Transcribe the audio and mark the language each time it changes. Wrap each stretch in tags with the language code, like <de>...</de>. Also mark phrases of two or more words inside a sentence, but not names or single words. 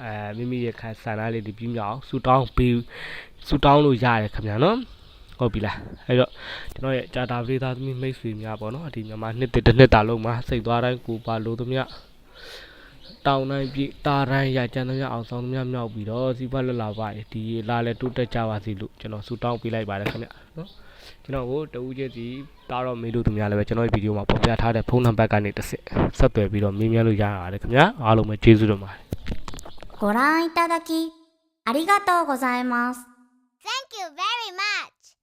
<my>မိမိရဲ့ခံဆန္ဒလေးတွေပြီးမြောက်ဆူတောင်းလို့ရတယ်ခင်ဗျာနော်ဟုတ်ပြီလားအဲ့တော့ကျွန်တော်ရဲ့ဂျာတာပရိသတ်သမီးမိတ်ဆွေများပေါ့နော်ဒီမြန်မာနှစ်တစ်နှစ်တာလုံးမှာစိတ်သွားတိုင်းကိုပါလို့သမျှတောင်းတိုင်းပြတာတိုင်းရကြံသမျှအောင်ဆောင်သမျှမြောက်ပြီးတော့စီးပွားလက်လာပါဒီလာလဲတိုးတက်ကြပါစေလို့ကျွန်တော်ဆူတောင်းပေးလိုက်ပါတယ်ခင်ဗျနော်ကျွန်တော်ကိုတဦးချင်းစီတားတော့မေးလို့သူများလည်းပဲကျွန်တော်ရဲ့ဗီဒီယိုမှာပေါ်ပြထားတဲ့ဖုန်းနံပါတ်ကနေတစ်ဆက်သွယ်ပြီးတော့မေးမြန်းလို့ရပါတယ်ခင်ဗျအားလုံးပဲကျေးဇူးတင်ပါတယ်</my> <ja>ご覧いただきありがとうございます。</ja> <en>Thank you very much.</en>